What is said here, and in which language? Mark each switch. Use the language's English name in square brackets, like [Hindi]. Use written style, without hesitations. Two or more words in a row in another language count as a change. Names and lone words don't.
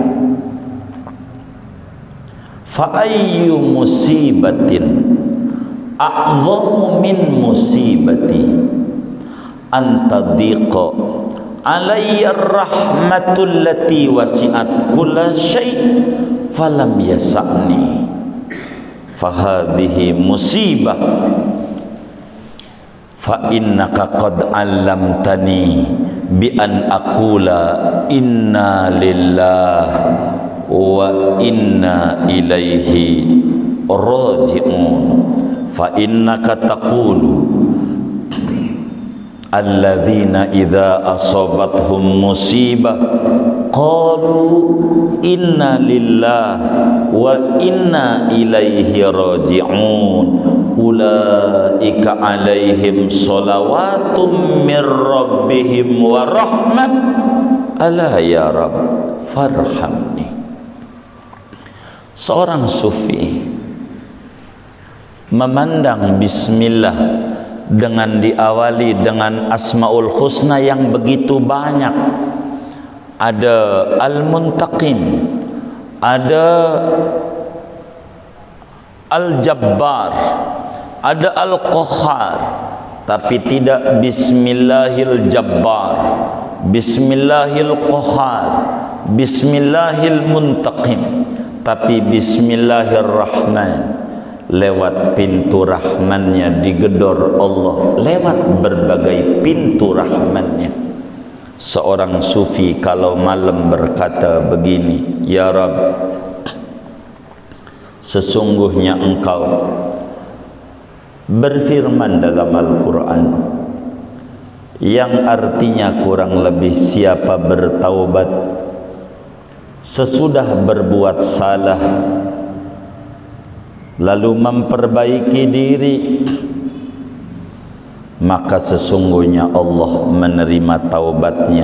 [Arabic] فأي مصيبة أعظم من مصيبة أنت ضقت علي رحمتك التي وسعت كل شيء فلم يسعني فهذه مصيبة فإنك قد علمتني بأن أقول إنا لله وإنا إليه راجعون فإنك تقول الذين إذا أصابتهم مصيبة قالوا إنا لله وإنا إليه راجعون أولئك عليهم صلوات من ربهم ورحمة ألا يا رب فارحمني. [Indonesian] Seorang sufi memandang bismillah dengan diawali dengan [Arabic] الأسماء الحسنى [Indonesian] yang begitu banyak. Ada al-muntaqim, ada al-jabbar, ada al-qahhar, tapi tidak [Arabic] بسم الله الجبار، بسم الله القهار، بسم الله المنتقم, [Indonesian] tapi bismillahirrahman. Lewat pintu rahmannya digedor Allah, lewat berbagai pintu rahmannya. Seorang sufi kalau malam berkata begini, [Arabic] يا رب, [Indonesian] sesungguhnya engkau berfirman dalam Al-Quran yang artinya kurang lebih siapa bertaubat sesudah berbuat salah lalu memperbaiki diri, maka sesungguhnya Allah menerima taubatnya.